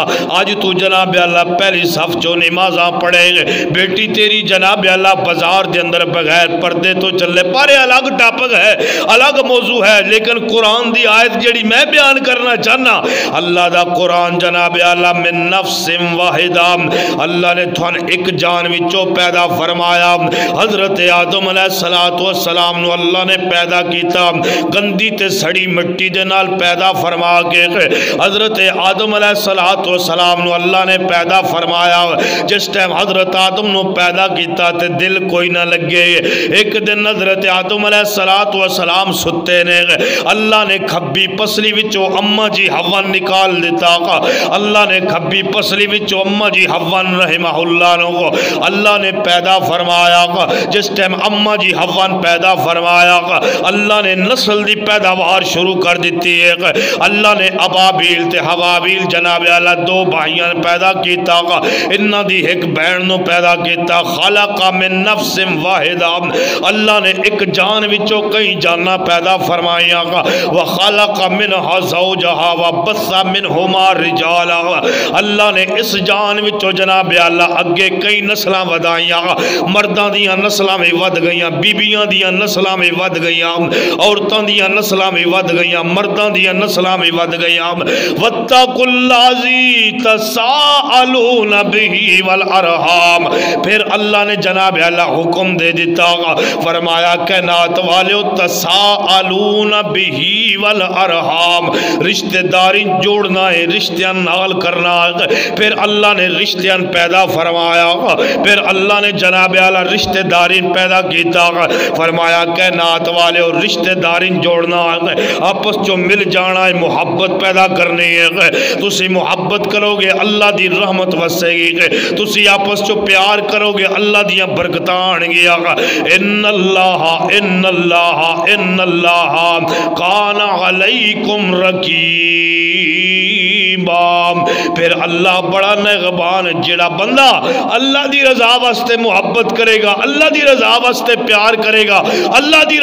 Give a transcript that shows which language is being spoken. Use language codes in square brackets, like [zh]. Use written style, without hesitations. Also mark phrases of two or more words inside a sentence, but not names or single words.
[pa] آج تو جناب اللہ پہلی صف جو نمازاں پڑھے گے، بیٹی تیری جناب اللہ بازار دے اندر بغیر پردے تو چلے، پارے الگ ٹاپک ہے، الگ موضوع ہے، لیکن قرآن دی آیت جڑی میں بیان کرنا چاہنا، اللہ دا قرآن جناب اللہ من [ar] نفس واحدہ، [pa] اللہ نے تھوان ایک جان وچوں پیدا فرمایا، حضرت آدم علیہ السلام نو اللہ نے پیدا کیتا، گندی تے سڑی مٹی دے نال پیدا فرما کے حضرت آدم علیہ السلام نو اللہ نے پیدا فرمایا، جس ٹائم حضرت آدم نو پیدا کیتا تے دل کوئی نہ لگے، ایک دن حضرت آدم علیہ السلام ستے نے، اللہ نے کھبی پسلی وچوں اماں جی حوا نکال دیتا، اللہ نے کھبی پسلی وچوں اماں جی حوا رحمہ اللہ نو اللہ نے پیدا فرمایا، جس ٹائم اماں جی حوا پیدا فرمایا، اللہ نے نسل دی پیداوار شروع کر دیتی ہے، اللہ نے ابابیل تے حوابیل جناب اللہ دو بھائیاں پیدا کیتا، انہاں دی ایک بہن نو پیدا کیتا، [ar] خلق من نفس واحدہ، [pa] اللہ نے ایک جان وچوں کئی جانا پیدا فرمائیاں، [ar] وخلق منها زوجها وبث منهما رجالا، [pa] اللہ نے اس جان وچوں جناب اللہ اگے کئی نسلاں ودائیاں، مرداں دیاں نسلاں میں ود گئیاں، بیبیاں دیاں نسلاں میں ود گئیاں، عورتاں دیاں نسلاں میں ود گئیاں، مرداں دیاں نسلاں میں ود گئیاں، [ar] واتقوا الذی تساءلون بہ والارحام، [pa] پھر اللہ نے جناب اللہ حکم دے دیتا، فرمایا کائنات والو [ar] تساءلون بہ والارحام، [pa] رشتہ داری جوڑنا ہے، رشتیاں نال کرنا ہے، پھر اللہ نے رشتیاں پیدا فرمایا، پھر اللہ نے جناب اللہ رشتہ داری پیدا کیتا، فرمایا کائنات والے اور رشتہ داری جوڑنا ہے، آپس جو مل جانا ہے، محبت پیدا کرنی ہے، تسی محبت کرو گے اللہ دی رحمت وسے گی، تسی آپس جو پیار کرو گے اللہ دیاں برکتاں آن گیا، ان [ar] اللہ کان علیکم رقیبا، [pa] پھر اللہ بڑا نگہبان، جڑا بندہ اللہ دی رضا واسطے محبت کرے گا، اللہ دی رضا واسطے پیار کرے گا، اللہ دی